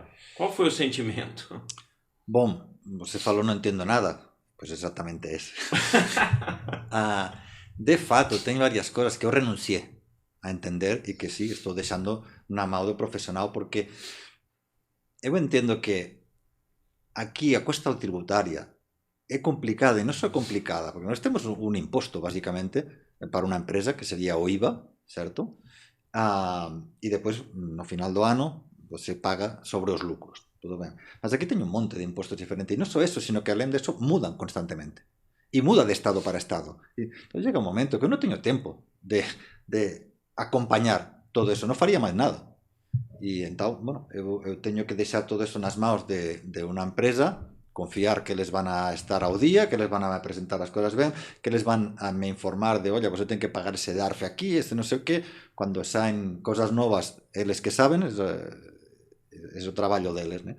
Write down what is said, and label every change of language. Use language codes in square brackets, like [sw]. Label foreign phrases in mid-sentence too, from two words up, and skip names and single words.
[pt] Qual foi o sentimento? Bom, você falou não entendo nada, pois exatamente esse. De fato, tem várias coisas que eu renunciei a entender e que sí, estou deixando na mão do profissional, porque eu entendo que aquí a cuesta tributária é complicada, [gl] e non só complicada, [pt] porque nós temos un imposto, basicamente, para unha empresa, que sería o IVA, certo? E depois, no final do ano, você paga sobre os lucros, tudo ben. [gl] Mas aquí teño un monte de impostos diferentes, e non só eso, sino que além de eso, mudan constantemente. E muda de estado para estado. Então llega un momento que eu non teño tempo de acompañar todo eso, non faría máis nada. E entón, bueno, eu teño que deixar todo eso nas mãos de unha empresa, confiar que [es] les van a estar [gl] ao día, que [es] les van a presentar [gl] as cosas ben, que [es] les van a [gl] me informar de, oye, você ten que pagar ese DARF aquí, ese non sei o que, cando saen cosas novas, eles que saben, é o traballo deles, né?